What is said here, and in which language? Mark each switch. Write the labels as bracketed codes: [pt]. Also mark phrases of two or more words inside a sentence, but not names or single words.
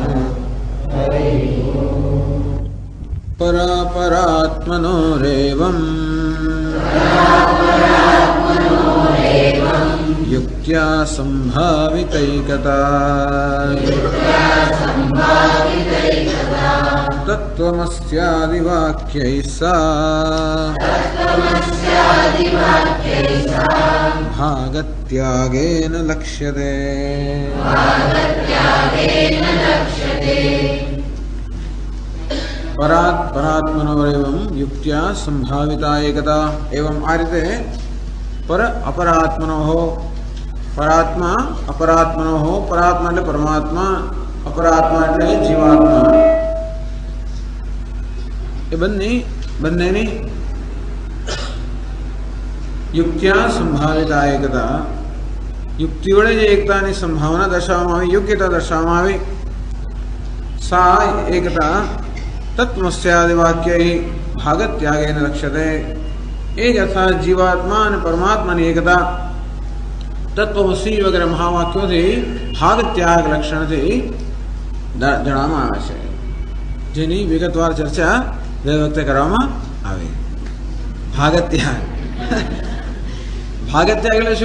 [sa] હરિ ઓમ. પરાપરાત્મનોરેવં યુક્ત્યા સંભાવિતૈકતા તત્વમસ્યાદિ વાક્યૈસા भागत्यागेन लक्ष्यते। परात् परात्मनोरेवं युक्त्या संभाविता एकता। [gu] एवं આ રીતે [sa] पर अपरात्मनोः, परात्मा अपरात्मनोः, परात्मा [gu] એટલે પરમાત્મા, अपरात्मा એટલે જીવાત્મા, એ બંનેની [sa] યુક્ત્યા સંભાવિતા એકતા, [gu] યુક્તિ વડે જે એકતાની સંભાવના દર્શાવવામાં આવી, યોગ્યતા દર્શાવવામાં આવી, [sa] सा एकता तत्त्वस्यादिवाक्यै भागत्यागेन लक्ष्यते। [gu] એ જ અર્થાત જીવાત્મા અને પરમાત્માની એકતા તત્વમસી વગેરે મહાવાક્યોથી ભાગત્યાગ લક્ષણથી જણાવવામાં આવે છે, જેની વિગતવાર ચર્ચા ગઈ વખતે કરવામાં આવી। ભાગત્યાગ ભાગત્યાગ એટલે શું?